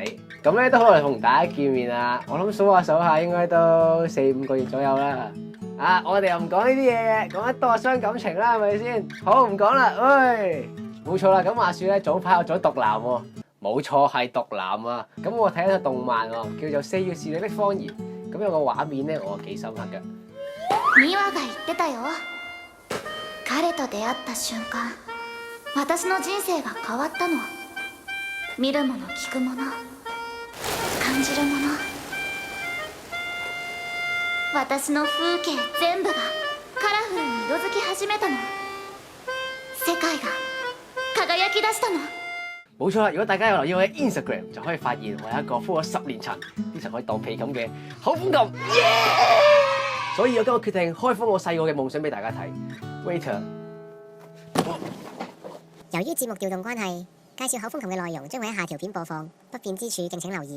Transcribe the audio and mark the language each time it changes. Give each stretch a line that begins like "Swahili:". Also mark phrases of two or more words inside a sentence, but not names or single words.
Cantonese: 咁咧都好耐同大家見面啦。我諗數下應該都4-5個月左右啦。啊，我哋又唔講呢啲嘢嘅，講得多傷感情啦，係咪先？好，唔講啦。喂，冇錯啦。咁話説咧，早排我做咗毒男喎。冇錯，係毒男啊！咁我睇咗套動漫喎，叫做《4月是你的謊言》。咁有個畫面咧，我幾深刻嘅。
Japanese: ミワが言ってたよ。彼と出会った瞬間、私の人生が変わったの。見るもの、聞くもの、感じるもの。私の風景全部がカラフルに色づき始めたの。世界が輝き出したの。
Cantonese: 冇錯啦！如果大家有留意我嘅 Instagram， 就可以發現我有一個敷咗10年塵，啲塵可以當被冚嘅口風琴。所以我今日決定開封我細個嘅夢想俾大家睇。Waiter，由於節目調動關係，介紹口風琴嘅內容將會喺下條片播放，不便之處敬請留意。